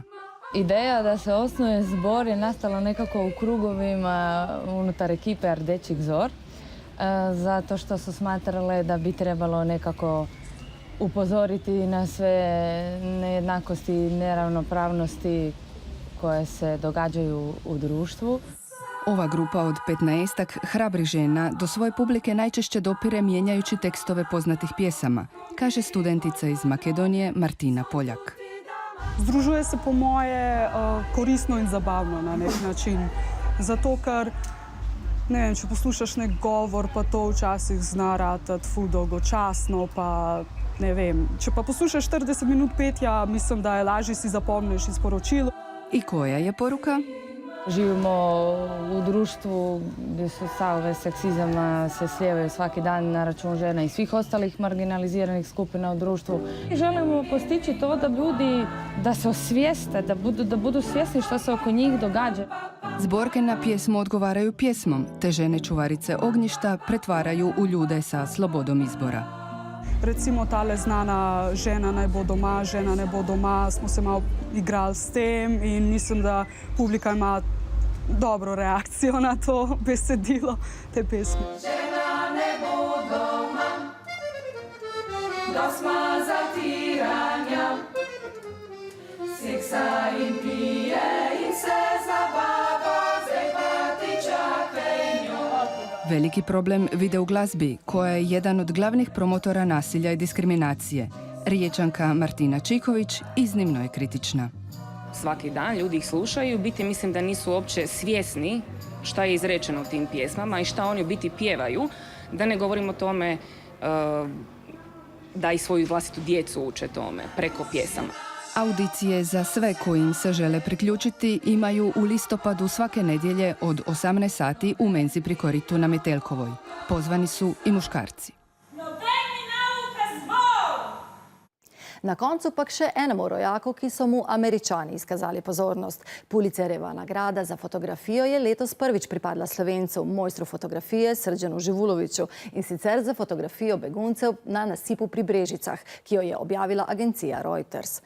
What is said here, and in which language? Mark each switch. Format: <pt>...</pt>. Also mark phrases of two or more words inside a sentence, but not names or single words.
<hr>Ideja da se osnuje zbor je nastala nekako u krugovima unutar ekipe Ardečih zor, zato što su smatrale da bi trebalo nekako upozoriti na sve nejednakosti i neravnopravnosti koje se događaju u društvu. Ova grupa od 15-ak hrabrih žena do svoje publike najčešće dopire mijenjajući tekstove poznatih pjesama, kaže studentica iz Makedonije Martina Poljak.</hr> <sl>Združuje se po moje koristno in zabavno na nek način. Zato, ker ne vem, če poslušaš nek govor, pa to včasih zna ratati ful dolgočasno, pa ne vem. Če pa poslušaš 40 minut petja, mislim, da je lažje si zapomniš iz sporočilo.</sl> <hr>I koja je poruka? Živimo u društvu gdje su salve seksizama se slijevaju svaki dan na račun žena i svih ostalih marginaliziranih skupina u društvu. I želimo postići to da ljudi da se osvijeste, da budu svjesni što se oko njih događa. Zborke na pjesmu odgovaraju pjesmom, te žene čuvarice ognjišta pretvaraju u ljude sa slobodom izbora.</hr> <sl>Recimo tale znana žena naj bo doma, žena ne bo doma, smo se malo igrali s tem in mislim, da publika ima dobro reakcijo na to besedilo te pesmi. Žena ne bo doma, dosma zatiranja, seksa in pije in se zabava, zdaj pa ti čakaj njo.</sl> <hr>Veliki problem vide u glazbi, koja je jedan od glavnih promotora nasilja i diskriminacije. Riječanka Martina Čiković iznimno je kritična. Svaki dan ljudi ih slušaju, u biti mislim da nisu uopće svjesni šta je izrečeno u tim pjesmama i šta oni u biti pjevaju, da ne govorim o tome da i svoju vlastitu djecu uče tome preko pjesama. Audicije za sve koji im se žele priključiti imaju u listopadu svake nedjelje od 18 sati u menzi pri koritu na Metelkovoj. Pozvani su i muškarci.</hr> <sl>Na koncu pak še enemu rojaku, ki so mu Američani izkazali pozornost. Pulitzerjeva nagrada za fotografijo je letos prvič pripadla Slovencu, mojstru fotografije Srđanu Živuloviću, in sicer za fotografijo beguncev na nasipu pri Brežicah, ki jo je objavila agencija Reuters.</sl>